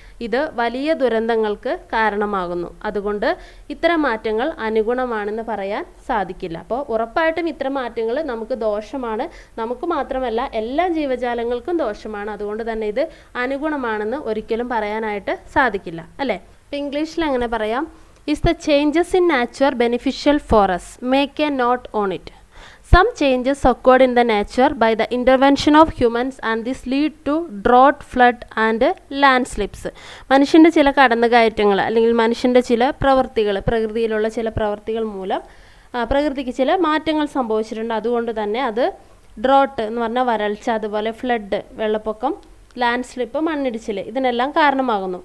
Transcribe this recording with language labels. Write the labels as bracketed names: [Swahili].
[Malayalam] ഇത് വലിയ ദുരന്തങ്ങൾക്ക് കാരണമാകുന്നു. അതുകൊണ്ട് ഇത്തരം മാറ്റങ്ങൾ അനുഗുണമാണെന്ന് പറയാൻ സാധിക്കില്ല. അപ്പോൾ ഉറപ്പായിട്ടും ഇത്തരം മാറ്റങ്ങൾ നമുക്ക് ദോഷമാണ്. നമുക്ക് മാത്രമല്ല എല്ലാ ജീവജാലങ്ങൾക്കും ദോഷമാണ്. അതുകൊണ്ട് തന്നെ ഇത് അനുഗുണമാണെന്ന് ഒരിക്കലും പറയാനായിട്ട് സാധിക്കില്ല അല്ലേ. ഇപ്പോൾ ഇംഗ്ലീഷിൽ എങ്ങനെ പറയാം? [English] Is the changes in nature beneficial for us? Make a note on it. Some changes occurred in the nature by the intervention of humans and this lead to drought, flood and landslips. [Malayalam] മനുഷ്യൻ്റെ ചില കടന്നുകയറ്റങ്ങൾ അല്ലെങ്കിൽ മനുഷ്യൻ്റെ ചില പ്രവൃത്തികൾ, പ്രകൃതിയിലുള്ള ചില പ്രവൃത്തികൾ മൂലം പ്രകൃതിക്ക് ചില മാറ്റങ്ങൾ സംഭവിച്ചിട്ടുണ്ട്. അതുകൊണ്ട് തന്നെ അത് ഡ്രോട്ട് എന്ന് പറഞ്ഞാൽ വരൾച്ച, അതുപോലെ ഫ്ലഡ് വെള്ളപ്പൊക്കം, ലാൻഡ് സ്ലിപ്പ് മണ്ണിടിച്ചിൽ, ഇതിനെല്ലാം കാരണമാകുന്നു.